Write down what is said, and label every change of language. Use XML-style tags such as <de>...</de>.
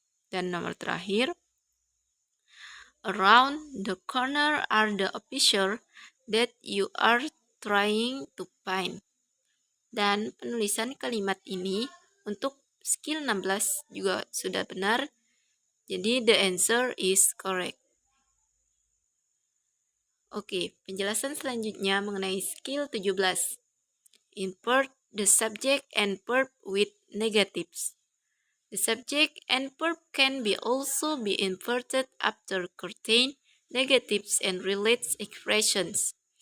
<id>Dan nomor terakhir,</id> <en>around the corner are the officer that you are trying to find.</en> <id>Dan penulisan kalimat ini untuk skill 16 juga sudah benar. Jadi</id> <en>the answer is correct.</en> <id>Oke, penjelasan selanjutnya mengenai skill 17.</id> <en>Invert the subject and verb with negatives. The subject and verb can also be inverted after contain negatives and relates expressions.</en>